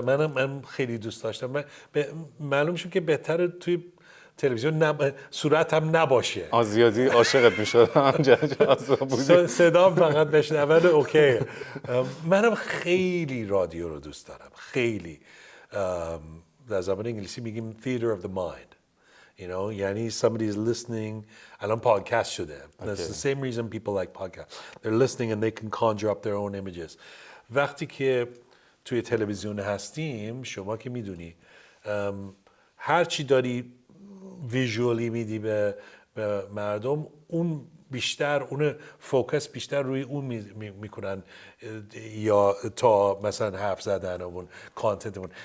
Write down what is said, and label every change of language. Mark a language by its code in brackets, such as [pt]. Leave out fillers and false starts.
[fa] من خیلی دوست داشتم. معلوم شد که بهتره توی تلویزیون صورت هم نباشه. زیادی عاشقت میشد. صدام فقط بشنون اوکی. منم خیلی رادیو رو دوست دارم، خیلی. در زبان انگلیسی میگیم [en] theater of the mind. یعنی somebody is listening. [fa] الان پادکست شده. [en] That's the same reason people like podcasts. They're listening and they can conjure up their own images. [fa] وقتی که توی تلویزیون هستیم، شما که میدونی هر چی داری ویژوالی میدی به مردم، اون بیشتر، اون فوکس بیشتر روی اون میکنن یا تا مثلا حرف زدن اون کانتنتمون.